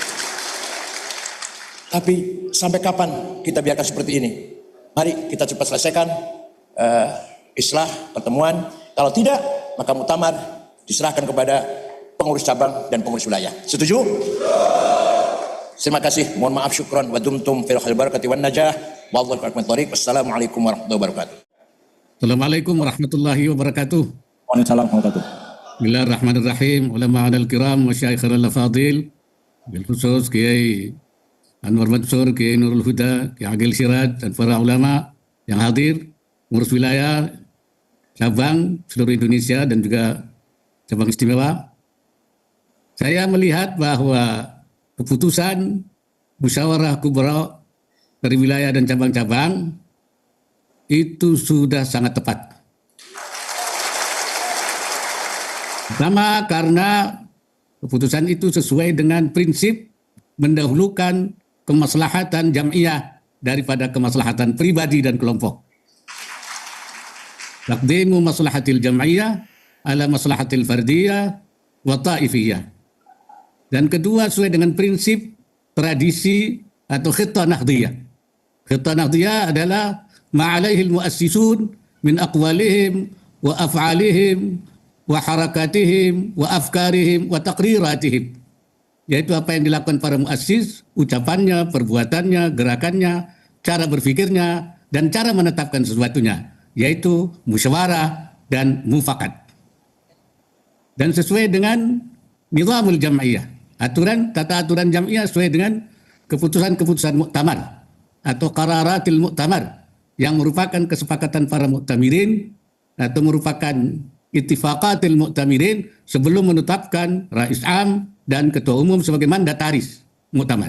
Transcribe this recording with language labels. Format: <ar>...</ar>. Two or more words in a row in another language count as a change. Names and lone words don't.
<id>Tapi sampai kapan kita biarkan seperti ini? Mari kita cepat selesaikan islah pertemuan. Kalau tidak, maka muktamar diserahkan kepada pengurus cabang dan pengurus wilayah. Setuju? Terima kasih. Mohon maaf,</id> <ar>شكرا ودمتم في الخير بركة والنجاح. والله أعلم بالصواب. والسلام عليكم ورحمة الله وبركاته. السلام عليكم ورحمة الله وبركاته. وعليكم السلام ورحمة الله وبركاته. بسم الله الرحمن الرحيم. العلماء الكرام وشيخ الفاضل. بالخصوص Kiai Anwar Mansur, Kiai Nurul Huda, Kiai Agil Siraj,</ar> <id>dan para ulama yang hadir, pengurus wilayah, cabang seluruh Indonesia dan juga cabang istimewa. Saya melihat bahwa keputusan musyawarah kubra dari wilayah dan cabang-cabang itu sudah sangat tepat. Pertama, karena keputusan itu sesuai dengan prinsip mendahulukan kemaslahatan jam'iyah daripada kemaslahatan pribadi dan kelompok.</id> <ar>تقديم مصلحة الجمعية على مصلحة الفردية والطائفية.</ar> <id>Dan kedua, sesuai dengan prinsip tradisi atau</id> <ar>khittah nahdiyah. خطة نهضية adalah ما عليه المؤسسون من أقوالهم وأفعالهم وحركاتهم وأفكارهم وتقريراتهم.</ar> <id>Yaitu apa yang dilakukan para muassis, ucapannya, perbuatannya, gerakannya, cara berpikirnya, dan cara menetapkan sesuatunya, yaitu musyawarah dan mufakat. Dan sesuai dengan</id> <ar>nizamul jam'iyah,</ar> <id>tata aturan jam'iyah sesuai dengan keputusan-keputusan muktamar atau</id> <ar>qararatil muktamar</ar> <id>yang merupakan kesepakatan para muktamirin atau merupakan</id> <ar>ittifaqatil muktamirin</ar> <id>sebelum menetapkan</id> <ar>Rais Am</ar> <id>dan Ketua Umum sebagai mandataris muktamar.</id>